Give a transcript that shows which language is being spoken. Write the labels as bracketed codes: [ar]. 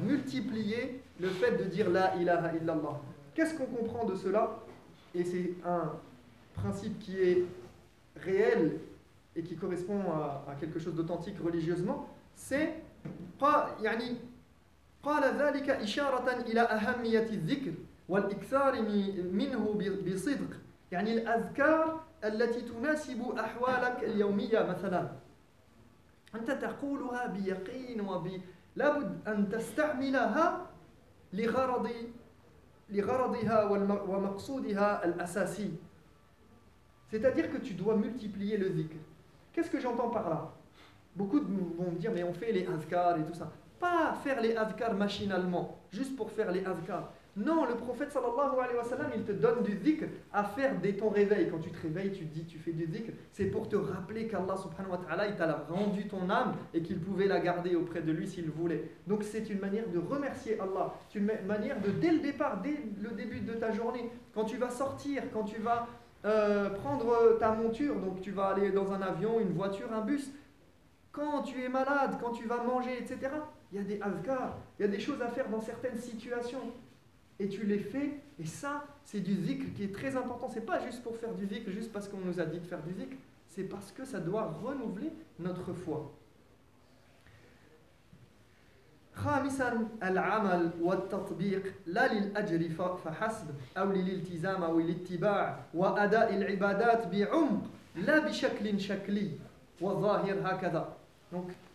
[fr] Multiplier le fait de dire la ilaha illallah. Qu'est-ce qu'on comprend de cela? Et c'est un principe qui est réel et qui correspond à quelque chose d'authentique religieusement. [ar] C'est يعني قال ذلك إشارة إلى أهمية الذكر والإكثار منه بصدق. يعني الأذكار التي تناسب أحوالك اليومية مثلا. أنت تقولها بيقين لابد أن تستعملها لغرضها ومقصودها الأساسي. [fr] C'est-à-dire que tu dois multiplier le dhikr. Qu'est-ce que j'entends par là? Beaucoup vont me dire mais on fait les azkars et tout ça. Pas faire les azkars machinalement, juste pour faire les azkars. Non, le prophète sallallahu alayhi wa sallam, il te donne du dhikr à faire dès ton réveil. Quand tu te réveilles, tu fais du dhikr. C'est pour te rappeler qu'Allah subhanahu wa ta'ala, il t'a rendu ton âme et qu'il pouvait la garder auprès de lui s'il voulait. Donc c'est une manière de remercier Allah. C'est une manière de, dès le départ, dès le début de ta journée, quand tu vas sortir, quand tu vas prendre ta monture, donc tu vas aller dans un avion, une voiture, un bus, quand tu es malade, quand tu vas manger, etc. Il y a des azkars, il y a des choses à faire dans certaines situations. Et tu les fais, et ça, c'est du dhikr qui est très important. C'est pas juste pour faire du dhikr, juste parce qu'on nous a dit de faire du dhikr, c'est parce que ça doit renouveler notre foi. [ar] خامسا العمل والتطبيق لا للأجر فحسب أو للالتزام أو الاتباع وأداء العبادات بعمق لا بشكل شكلي وظاهر هكذا. [fr] Donc